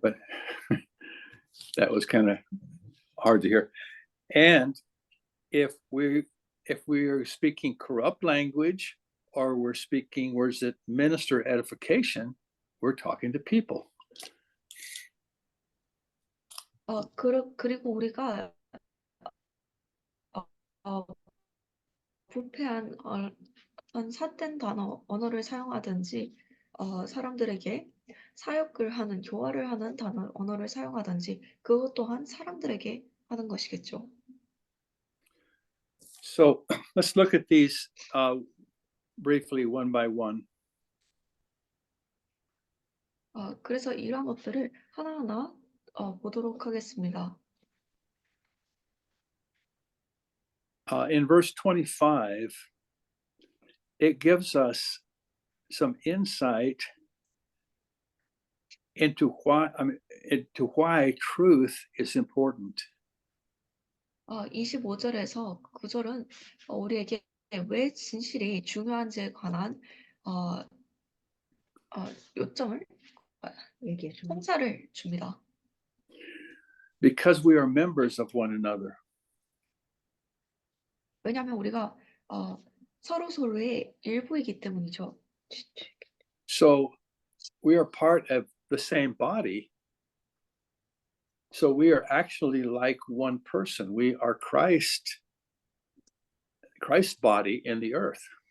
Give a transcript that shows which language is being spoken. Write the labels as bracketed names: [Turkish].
[English] but that was kind of hard to hear. And if we are speaking corrupt language or we're speaking words that minister edification, we're talking to people. [Korean] 그리고 우리가 부패한 삿된 언어를 사용하든지 사람들에게 사역을 하는 교화를 하는 언어를 사용하든지 그것 또한 사람들에게 하는 것이겠죠. [English] So let's look at these briefly one by one. [Korean] 그래서 이러한 것들을 하나하나 보도록 하겠습니다. [English] In verse 25, it gives us some insight into why truth is important. [Korean] 25절에서 9절은 우리에게 왜 진실이 중요한지에 관한 요점을 통찰을 줍니다. [English] Because we are members of one another. [Korean] 왜냐하면 우리가 서로의 일부이기 때문이죠. [English] So we are part of the same body. So we are actually like one person. We are Christ's body in the earth.